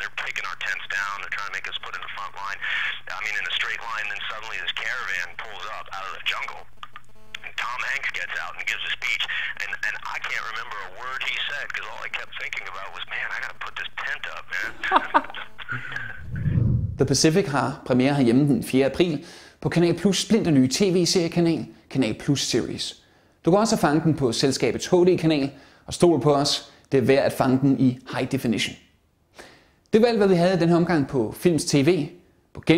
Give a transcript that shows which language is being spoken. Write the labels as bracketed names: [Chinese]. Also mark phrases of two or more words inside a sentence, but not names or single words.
[English] They're taking our tents down. They're trying to make us put in the front line. I mean, in a straight line, then suddenly this caravan pulls up out of the jungle. And Tom Hanks gets out and gives a speech, and I can't remember a word he said because all I kept thinking about was, man, I got to put this tent up, man. [Danish] The Pacific har premiere herhjemme den 4. april på Kanal Plus splinter nye tv-seriekanal, Kanal Plus Series. Du kan også fange den på selskabets HD-kanal, og stol på os, det er værd at fange den i [English] high definition. [Danish] Det var alt, hvad vi havde i den her omgang på Filmz TV.